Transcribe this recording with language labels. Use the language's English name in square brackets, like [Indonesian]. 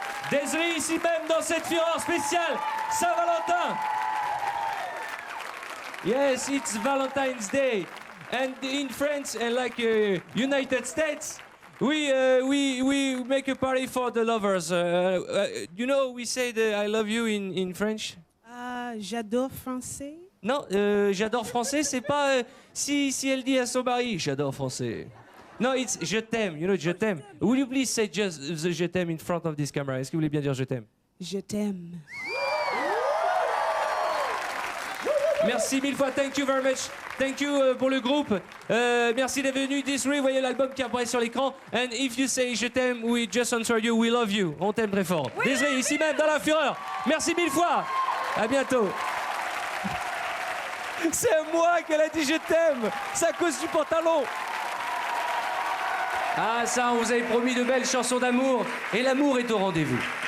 [French] Desiree ici même dans cette fureur spéciale Saint-Valentin. [English] Yes, it's Valentine's Day, and in France and like United States, we make a party for the lovers. You know, we say the I love you in French. [French] J'adore français. Non, j'adore français, c'est pas si elle dit à son mari j'adore français. [English] No, it's [French] je t'aime. [English] You know, je t'aime. Will you please say just the [French] je t'aime [English] in front of this camera? [French] Est-ce que vous voulez bien dire je t'aime? Je t'aime. Merci mille fois, [English] thank you very much. Thank you [French] pour le groupe. Merci d'être venu. Desiree, vous voyez l'album qui apparaît sur l'écran. [English] And if you say [French] je t'aime, [English] we just answer you, we love you. [French] On t'aime très fort. Oui. Desiree, ici même, dans la fureur. Merci mille fois. À bientôt. C'est à moi qu'elle a dit je t'aime. C'est à cause du pantalon. Ah ça, on vous avait promis de belles chansons d'amour. Et l'amour est au rendez-vous.